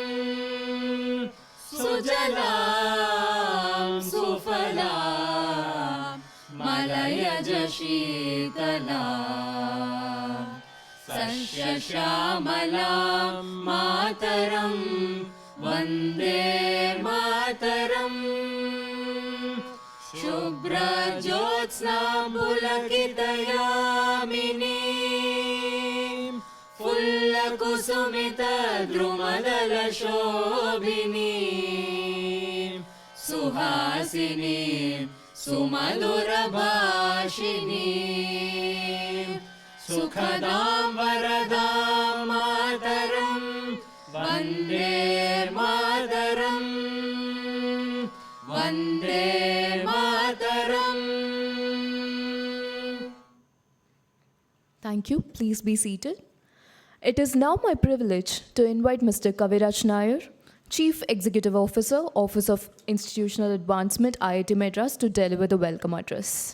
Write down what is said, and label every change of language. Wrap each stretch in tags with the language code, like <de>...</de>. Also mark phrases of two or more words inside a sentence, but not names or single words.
<sa>सुजलां सुफलां मलयज शीतलां सस्यश्यामलां मातरं वन्दे मातरम् शुभ्रज्योत्स्ना पुलकितयामिनी फुल्लकुसुमितद्रुमदलशोभिनी सुहासिनी सुमधुरभाषिणी सुखदां वरदां मातरं वन्दे मातरम् वन्दे मातरम्.</sa> <en>Thank you. Please be seated. It is now my privilege to invite Mr. Kaviraj Nair, Chief Executive Officer, Office of Institutional Advancement, IIT Madras, to deliver the welcome address.</en>